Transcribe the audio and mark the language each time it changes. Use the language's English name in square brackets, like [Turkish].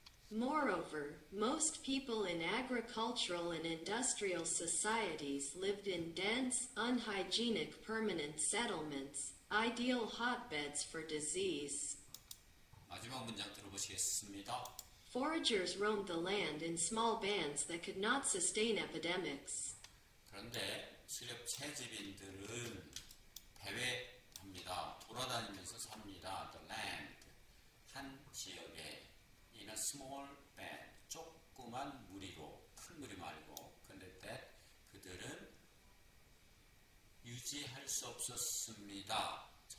[English] Moreover, most people in agricultural and industrial societies lived in dense, unhygienic permanent settlements, ideal hotbeds for disease. [Korean] 마지막 문장 들어보시겠습니다. [English] Foragers roamed the land in small bands that could not sustain epidemics. [Korean] 그런데 수렵 채집인들은 배회합니다. 돌아다니면서 삽니다. [English] The land, [Korean] 한 지역에 [English] in a small band, [Korean] 조그만 무리로, 큰 무리 말고. 그런데 that 그들은 유지할 수 없었습니다.